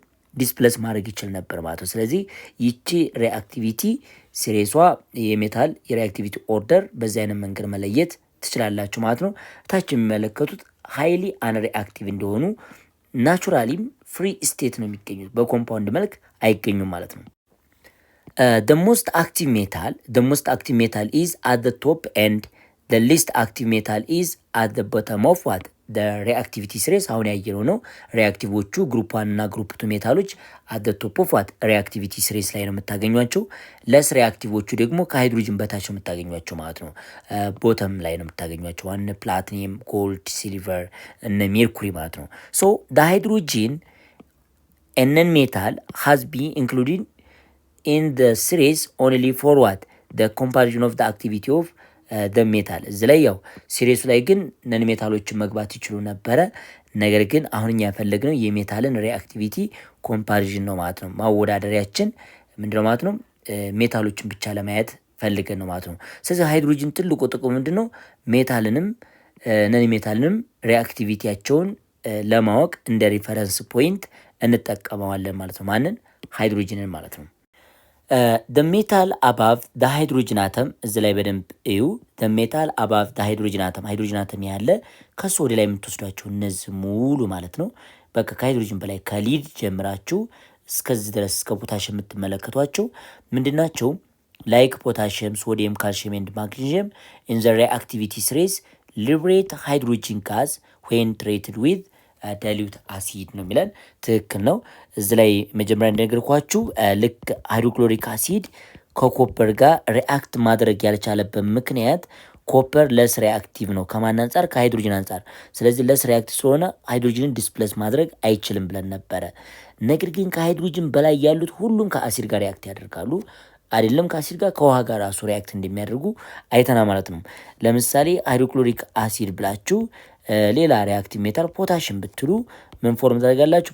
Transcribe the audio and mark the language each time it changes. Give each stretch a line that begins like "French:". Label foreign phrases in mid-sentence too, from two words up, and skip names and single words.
Amharic: ዲስፕለስ ማድረግ ይችል ነበር ማለት ነው። ስለዚህ ይቺ ሪአክቲቪቲ ሲሪሷ የሜታል የሪአክቲቪቲ ኦርደር በዚህ አይነት መንገድ መለየት ትችላላችሁ ማለት ነው። ታች የሚመለከቱት
English: highly unreactive
Amharic: እንደሆኑ ናቹራሊም
English: free state
Amharic: ነው የሚገኙት፣ በኮምፓውንድ መልክ አይገኙም ማለት ነው።
English: the most active metal is at the top and the least active metal is at the bottom of what the reactivity series።
Amharic: አሁን ያየነው ነው። ሪአክቲቮቹ ግሩፕ 1 እና ግሩፕ 2 ሜታሎች
English: at the top of what reactivity series
Amharic: ላይ ነው የምታገኟቸው። ለስ ሪአክቲቮቹ ደግሞ ከሃይድሮጅን በታች ነው የምታገኟቸው ማለት ነው። ቦተም ላይ ነው የምታገኟቸው ዋን ፕላቲኒየም፣ ጎልድ፣ ሲልቨር እና ሜርኩሪ ማለት ነው።
English: so the hydrogen and non-metal has been included in the series only for what the comparison of the activity of the metal።
Amharic: እዚ ላይ ያው ሲሪሱ ላይ ግን ነን ሜታሎችን መግባት ይችሉ ነበረ። ነገር ግን አሁን እኛ ያፈለግነው የሜታልን
English: reactivity comparison
Amharic: ነው ማለት ነው። ማወዳደሪያችን ምንድነው ማለት ነው? ሜታሎችን ብቻ ለማየት ፈልገን ነው ማለት ነው። ስለዚህ ሃይድሮጅን ትልቁ ጥቅሙ ምንድነው? ሜታልንም ነን ሜታልንም ሪአክቲቪቲያቸውን ለማወቅ እንደ
English: reference point
Amharic: እንጠቀመዋለን ማለት ነው። ማንን? ሃይድሮጅንን ማለት ነው።
English: the metal above the hydrogen atom
Amharic: እዚ ላይ በደንብ እዩ።
English: the metal above the hydrogen atom hydrogen atom
Amharic: ያለ ከሱ ወደ ላይ የምትወስዷቸው እነዚህ ሙሉ ማለት ነው። በቃ ከሃይድሮጅን በላይ ከሊድ ጀምራችሁ እስከዚህ ድረስ እስከ ፖታሽየም የምትመለከቷቸው ምንድናቸው?
English: like potassium, sodium, calcium and magnesium in the reactivity series liberate hydrogen gas when treated with dilute acid
Amharic: ነው የሚለን። ትክክል ነው። እዚ ላይ መጀመሪያ እንደነገርኳችሁ ልክ
English: hydrochloric acid
Amharic: ከኮፐር ጋር ሪአክት ማድረግ ያልቻለበት ምክንያት ኮፐር
English: less reactive
Amharic: ነው። ከማን አንጻር? ከሃይድሮጅን አንጻር። ስለዚህ
English: less reactive
Amharic: ስለሆነ ሃይድሮጅንን ዲስፕሌስ ማድረግ አይችልም ብለን ነበረ። ነገር ግን ከሃይድሮጅን በላይ ያሉት ሁሉም ከአሲድ ጋር ሪአክት ያደርጋሉ። አይደለም ከአሲድ ጋር ከውሃ ጋር ራሱ ሪአክት እንደሚያደርጉ አይተና ማለት ነው። ለምሳሌ
English: hydrochloric acid
Amharic: ብላችሁ ሌላ ሪአክቲቭ ሜታል ፖታሽም ብትሉ ምን ፎርም ታደርጋላችሁ?